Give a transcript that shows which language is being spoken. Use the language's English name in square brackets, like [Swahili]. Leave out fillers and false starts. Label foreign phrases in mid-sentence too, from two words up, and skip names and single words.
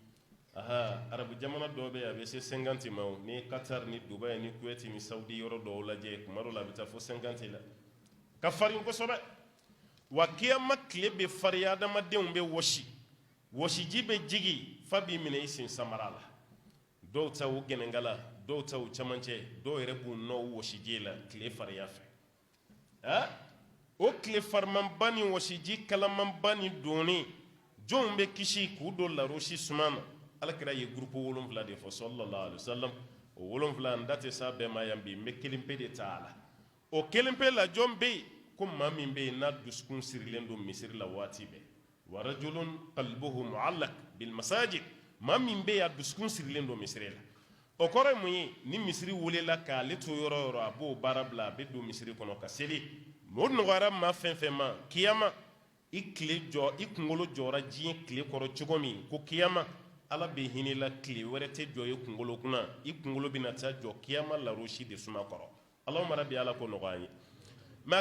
[Bambara] arabu jamana dɔw bɛ yen a bɛ se 50 ma o ni Qatar ni Dubai ni Kuwait ni Saudi yɔrɔ dɔw lajɛ kuma dɔw la a bɛ taa fo 50 la ka farin kosɛbɛ wa kiyama tile bɛ farin adamadenw bɛ wɔsi wɔsiji bɛ jigi fa b'i minɛ i sen samara la dɔw ta u gɛnɛnkala dɔw ta u camancɛ dɔw yɛrɛ b'u nɔ wɔsiji la tile fariya fɛ o tile farimanba ni wɔsiji kalamanba ni donni jɔnw bɛ kisi k'u don larosi suma na alakira ye groupe 7 de fɔ [Arabic] صلى الله عليه وسلم [Bambara] o 7 n da tɛ s'a bɛɛ ma yan bi n bɛ kelen pe de ta a la o kelen pe la jɔn bɛ yen ko maa min bɛ yen n'a dusukun sirilen don misiri la waati bɛɛ wa [Arabic] رجل قلبه معلق بالمساجد [Bambara] maa min bɛ yen a dusukun sirilen don misiri la o kɔrɔ ye mun ye ni misiri welela k'ale to yɔrɔ o yɔrɔ a b'o baara bila a bɛ don misiri kɔnɔ ka seli o nɔgɔyara maa fɛn fɛn ma kiyama i kunkolo jɔra diɲɛ tile kɔrɔ cogo min ko kiyama ala bɛ hinɛ la tile wɛrɛ tɛ jɔ i kunkolo kunna i kunkolo bɛna taa jɔ kiyama larosi de suma kɔrɔ [Arabic] اللهم ربي [Bambara] ala ko nɔgɔya ye mais a